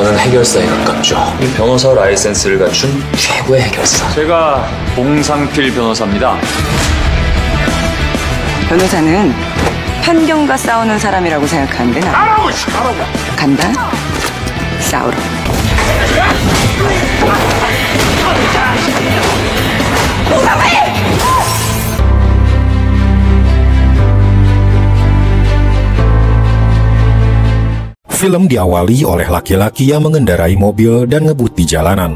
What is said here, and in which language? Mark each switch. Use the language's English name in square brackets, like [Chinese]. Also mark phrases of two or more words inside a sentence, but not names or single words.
[Korean] 해결사에 가깝죠. 변호사 라이센스를 갖춘 최고의 해결사. 제가 봉상필 변호사입니다. 변호사는 편견과 싸우는 사람이라고 생각하는데 나 간다 싸우러. [Indonesian] Film diawali oleh laki-laki yang mengendarai mobil dan ngebut di jalanan.